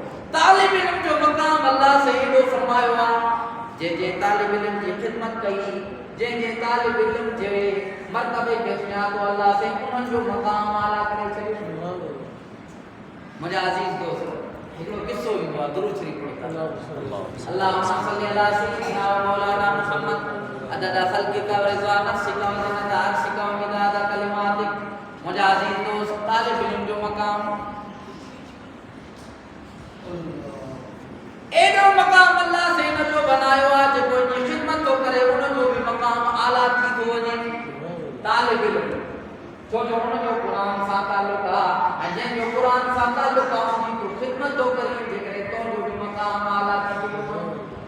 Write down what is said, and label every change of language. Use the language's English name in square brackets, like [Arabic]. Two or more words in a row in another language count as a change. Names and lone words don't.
[Sindhi] तालिब इल्म जो मक़ाम अल्लाह से एॾो फरमायो आहे जंहिं तालिब इल्म जी ख़िदमत कई, जंहिं तालिब इल्म जे मर्तबे खे सुञातो अल्लाह से उन्हनि जो मक़ाम आला करे छॾियो। [Arabic] मुंहिंजा अज़ीज़ दोस्त हिकिड़ो किस्सो ईंदो आहे, दुरूद शरीफ़ पढ़ो اللهم صل على سيدنا ومولانا محمد عدد خلقك ورضا نفسك وزنة عرشك ومداد كلماتك. [Sindhi] मुंहिंजा अज़ीज़ दोस्त तालिब इल्म जो मक़ाम एॾो मक़ाम अल्लाह से इन जो बनायो आहे जेको इनजी ख़िदमत थो करे उन जो बि मक़ाम आला थी थो वञे। तालिब इल्म छो जो उन जो क़ुरान सां ताल्लुक़ आहे ऐं जंहिंजो क़ुरान सां ताल्लुक़ आहे उनजी तूं ख़िदमत थो करी, जेकॾहिं तुंहिंजो बि मक़ाम आला थी थो वञे।